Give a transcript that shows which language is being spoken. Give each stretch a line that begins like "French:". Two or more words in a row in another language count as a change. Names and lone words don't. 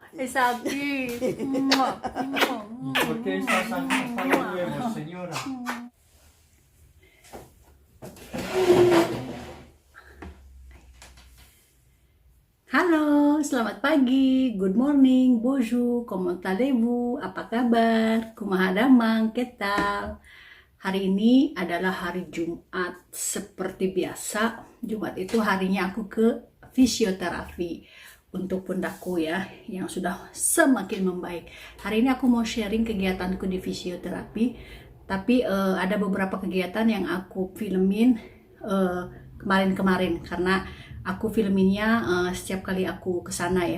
Spanish: Sabi. Mwah, mwah, ¿Por qué estás hasta los huevos, señora?
Indonesian: Halo, selamat pagi,
English: good morning,
French: bonjour, comment allez-vous,
Indonesian: apa kabar,
Sundanese: kumaha damang,
Indonesian: ketal. Hari ini adalah hari Jumat, seperti biasa, Jumat itu harinya aku ke fisioterapi untuk pundakku ya, yang sudah semakin membaik. Hari ini aku mau sharing kegiatanku di fisioterapi, tapi ada beberapa kegiatan yang aku filmin kemarin-kemarin, karena aku filminnya setiap kali aku kesana ya.